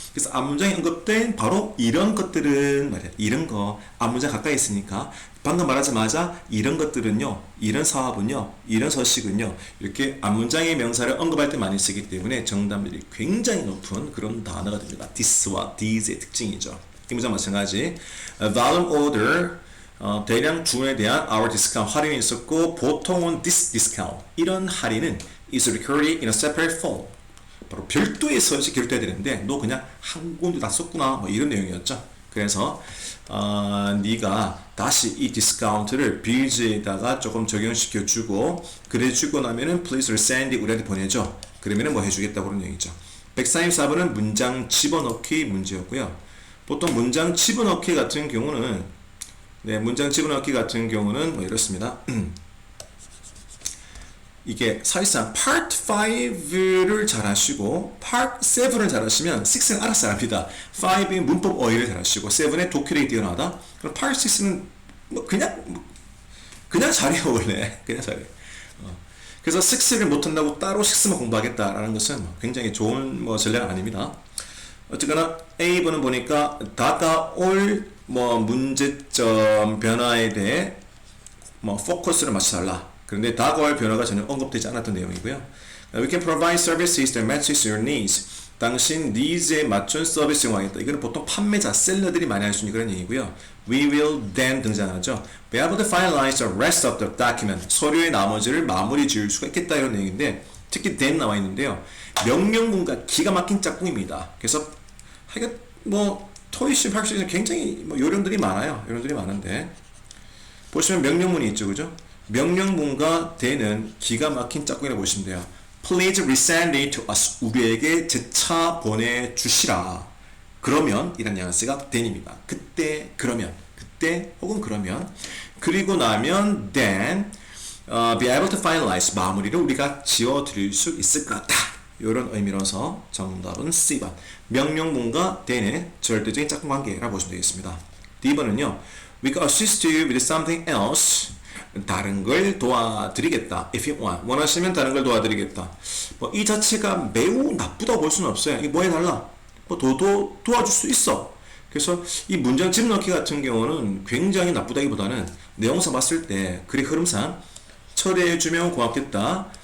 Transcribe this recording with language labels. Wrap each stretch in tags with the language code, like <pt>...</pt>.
<ko>그래서 앞문장에 언급된 바로 이런 것들은 말이야. 이런 거 앞문장 가까이 있으니까 방금 말하자마자 이런 것들은요, 이런 사업은요, 이런 서식은요, 이렇게 앞문장의 명사를 언급할 때 많이 쓰기 때문에 정답률이 굉장히 높은 그런 단어가 됩니다. this와 these의 특징이죠. 이 문장 마찬가지.</ko> <en>volume order,</en> <ko>대량 주문에 대한</ko> <en>our discount,</en> <ko>할인이 있었고, 보통은</ko> <en>this discount,</en> <ko>이런 할인은</ko> <en>is recorded in a separate form.</en> <ko>바로 별도의 서식이 기록돼야 되는데 너 그냥 한 군데 다 썼구나, 이런 내용이었죠. 그래서 네가 다시 이 디스카운트를 빌즈에다가 조금 적용시켜 주고, 그래 주고 나면은</ko> <en>please resend it,</en> <ko>우리한테 보내줘. 그러면은 해주겠다고 그런 얘기죠. 134번은 문장 집어넣기 문제였고요. 보통 문장 집어넣기 같은 경우는 문장 집어넣기 같은 경우는 이렇습니다. 이게 사실상 Part 5를 잘 하시고 Part 7을 잘 하시면 6는 알아서 합니다. 5의 문법 어휘를 잘 하시고 7의 독해력이 뛰어나다. 그럼 Part 6는 뭐 그냥 잘해요 원래. 그냥 잘해요. 그래서 6를 못한다고 따로 6만 공부하겠다라는 것은 굉장히 좋은 전략은 아닙니다. 어쨌거나 A번은 보니까 다가올 문제점 변화에 대해 포커스를 맞춰달라. 그런데 다가올 변화가 전혀 언급되지 않았던 내용이고요.</ko> <en>We can provide services that matches your needs.</en> <ko>당신 니즈에 맞춘 서비스를 하겠다. 이거는 보통 판매자, 셀러들이 많이 할 수 있는 그런 얘기고요.</ko> <en>We will then</en> <ko>등장하죠.</ko> <en>Be able to finalize the rest of the document.</en> <ko>서류의 나머지를 마무리 지을 수가 있겠다 이런 얘기인데 특히 then 나와 있는데요. 명령문과 기가 막힌 짝꿍입니다. 그래서 하여간 토이시 할 수 있는 굉장히 요령들이 많아요. 요령들이 많은데 보시면 명령문이 있죠, 그죠? 명령문과 then은 기가 막힌 짝꿍이라고 보시면 돼요.</ko> <en>Please resend it to us.</en> <ko>우리에게 재차 보내주시라. 그러면 이란 뉘앙스가 then입니다. 그때 그러면 그때 혹은 그러면 그리고 나면</ko> <en>then be able to finalize</en> <ko>마무리를 우리가 지어드릴 수 있을 것 같다. 이런 의미로서 정답은 C번 명령문과 then의 절대적인 짝꿍관계라고 보시면 되겠습니다. D번은요</ko> <en>We can assist you with something else.</en> <ko>다른 걸 도와드리겠다.</ko> <en>If you want.</en> <ko>원하시면 다른 걸 도와드리겠다. 이 자체가 매우 나쁘다고 볼 수는 없어요. 이게 뭐 해달라? 도와줄 수 있어. 그래서 이 문장 집넣기 같은 경우는 굉장히 나쁘다기보다는 내용상 봤을 때 글의 흐름상 처리해주면 고맙겠다.</ko>